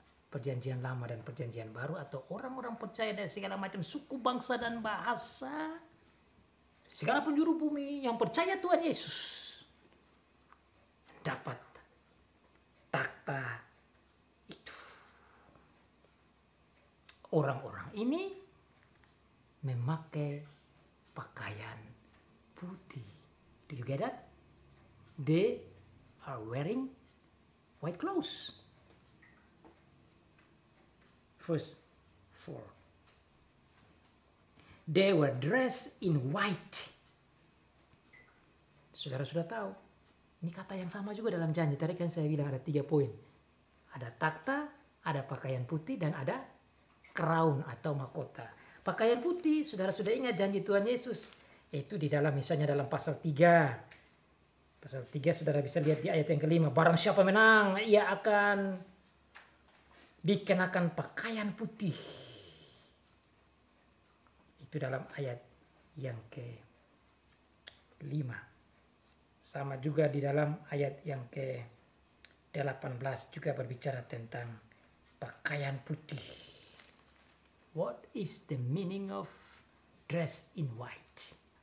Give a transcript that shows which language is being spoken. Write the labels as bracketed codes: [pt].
[id] perjanjian lama dan perjanjian baru, atau orang-orang percaya dari segala macam suku, bangsa, dan bahasa, segala penjuru bumi yang percaya Tuhan Yesus, dapat takhta itu. Orang-orang ini memakai pakaian putih. [en] Do you get that? They are wearing white clothes. Verse 4. They were dressed in white. [id] Saudara sudah tahu. Ini kata yang sama juga dalam janji. Tadi kan saya bilang ada 3 poin. Ada takhta, ada pakaian putih, dan ada crown atau mahkota. Pakaian putih, saudara sudah ingat janji Tuhan Yesus. Itu di dalam, misalnya dalam pasal 3. Pasal 3 saudara bisa lihat di ayat yang kelima. Barang siapa menang, ia akan dikenakan pakaian putih. Itu dalam ayat yang ke-5. Sama juga di dalam ayat yang ke-18 juga berbicara tentang pakaian putih. [en] What is the meaning of dress in white?